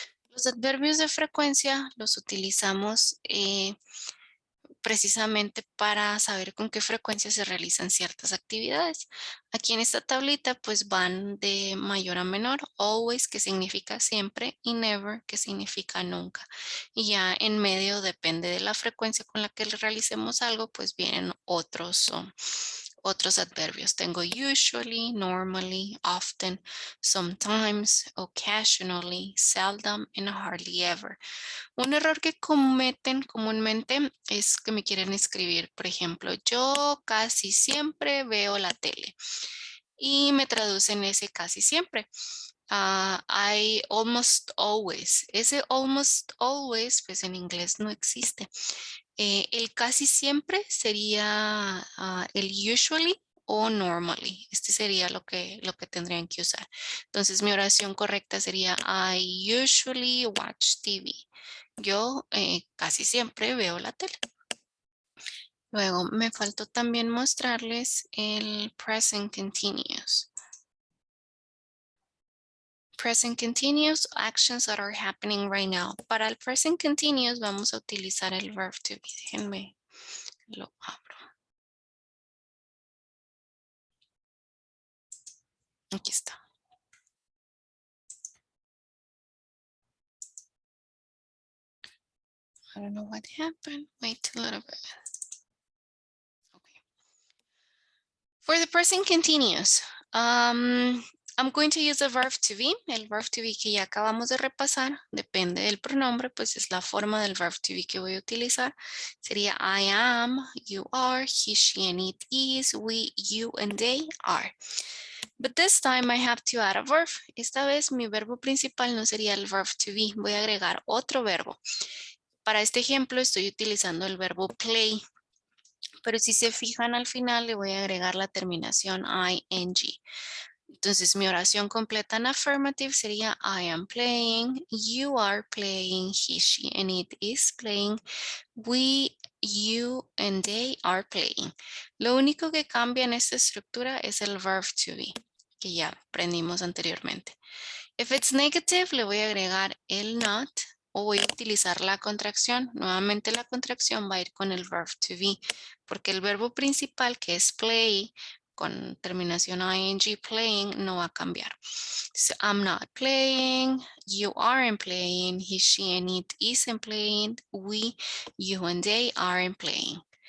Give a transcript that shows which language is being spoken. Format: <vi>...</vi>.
<es>Los adverbios de frecuencia los utilizamos precisamente para saber con qué frecuencia se realizan ciertas actividades. Aquí en esta tablita pues van de mayor a menor, always que significa siempre y never que significa nunca. Y ya en medio depende de la frecuencia con la que realicemos algo, pues vienen otros adverbios. Tengo</es> <en>usually, normally, often, sometimes, occasionally, seldom, and hardly ever.</en> <es>Un error que cometen comúnmente es que me quieren escribir, por ejemplo, yo casi siempre veo la tele y me traducen ese casi siempre.</es> <en>I almost always.</en> <es>Ese almost always, pues en inglés no existe. El casi siempre sería el usually o normally. Este sería lo que tendrían que usar. Entonces mi oración correcta sería</es> <en>I usually watch TV.</en> <es>Yo casi siempre veo la tele. Luego me faltó también mostrarles el present continuous.</es> <en>Present continuous, actions that are happening right now.</en> <es>Para el present continuous vamos a utilizar el verb to be. Déjenme lo abro. Aquí está.</es> <en>I don't know what happened. Wait a little bit. Okay. For the present continuous, I'm going to use the verb to be.</en> <es>El verb to be que ya acabamos de repasar, depende del pronombre, pues es la forma del verb to be que voy a utilizar. Sería</es> <en>I am, you are, he, she, and it is, we, you, and they are. But this time I have to add a verb.</en> <es>Esta vez mi verbo principal no sería el verb to be. Voy a agregar otro verbo. Para este ejemplo estoy utilizando el verbo play. Pero si se fijan al final le voy a agregar la terminación ing. Entonces mi oración completa en affirmative sería</es> <en>I am playing, you are playing, he, she, and it is playing, we, you, and they are playing.</en> <es>Lo único que cambia en esta estructura es el verb to be, que ya aprendimos anteriormente.</es> <en>If it's negative,</en> <es>le voy a agregar el not o voy a utilizar la contracción. Nuevamente la contracción va a ir con el verb to be, porque el verbo principal que es play con terminación ing, playing, no va a cambiar.</es> <en>So, I'm not playing, you aren't playing, he, she, and it isn't playing, we, you, and they aren't playing.</en>